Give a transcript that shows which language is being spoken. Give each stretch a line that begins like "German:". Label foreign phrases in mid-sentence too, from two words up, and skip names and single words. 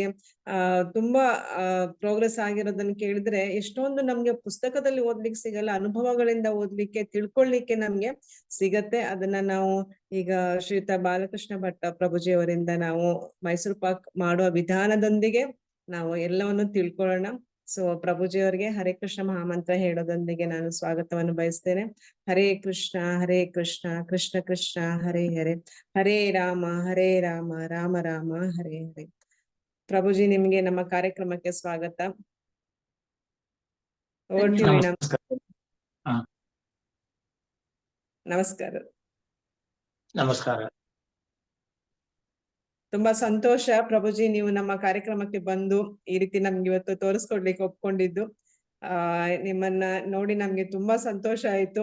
Kannada: ತುಂಬಾ ಪ್ರೋಗ್ರೆಸ್ ಆಗಿರೋದನ್ನ ಕೇಳಿದ್ರೆ ಎಷ್ಟೊಂದು ನಮ್ಗೆ ಪುಸ್ತಕದಲ್ಲಿ ಓದ್ಲಿಕ್ಕೆ ಸಿಗಲ್ಲ, ಅನುಭವಗಳಿಂದ ಓದ್ಲಿಕ್ಕೆ ತಿಳ್ಕೊಳ್ಳಿಕ್ಕೆ ನಮ್ಗೆ ಸಿಗತ್ತೆ. ಅದನ್ನ ನಾವು ಈಗ ಶ್ರೀಯುತ ಬಾಲಕೃಷ್ಣ ಭಟ್ ಪ್ರಭುಜಿ ಅವರಿಂದ ನಾವು ಮೈಸೂರು ಪಾಕ್ ಮಾಡುವ ವಿಧಾನದೊಂದಿಗೆ ನಾವು ಎಲ್ಲವನ್ನು ತಿಳ್ಕೊಳ್ಳೋಣ. ಸೊ ಪ್ರಭುಜಿ ಅವರಿಗೆ ಹರೇ ಕೃಷ್ಣ ಮಹಾಮಂತ್ರ ಹೇಳೋದೊಂದಿಗೆ ನಾನು ಸ್ವಾಗತವನ್ನು ಬಯಸ್ತೇನೆ.
Sanskrit: ಹರೇ ಕೃಷ್ಣ ಕೃಷ್ಣ ಕೃಷ್ಣ ಹರೇ ಹರೇ, ಹರೇ ರಾಮ ರಾಮ ರಾಮ ಹರೇ ಹರೇ.
Kannada: ಪ್ರಭುಜಿ ನಿಮ್ಗೆ ನಮ್ಮ ಕಾರ್ಯಕ್ರಮಕ್ಕೆ ಸ್ವಾಗತ.
English: Over to you,
Kannada: ವೀಣಾ. ನಮಸ್ಕಾರ. ನಮಸ್ಕಾರ. ತುಂಬಾ ಸಂತೋಷ ಪ್ರಭುಜಿ ನೀವು ನಮ್ಮ ಕಾರ್ಯಕ್ರಮಕ್ಕೆ ಬಂದು ಈ ರೀತಿ ನಮ್ಗೆ ಇವತ್ತು ತೋರಿಸ್ಕೊಡ್ಲಿಕ್ಕೆ ಒಪ್ಕೊಂಡಿದ್ದು. ನಿಮ್ಮನ್ನ ನೋಡಿ ನಮ್ಗೆ ತುಂಬಾ ಸಂತೋಷ ಆಯ್ತು.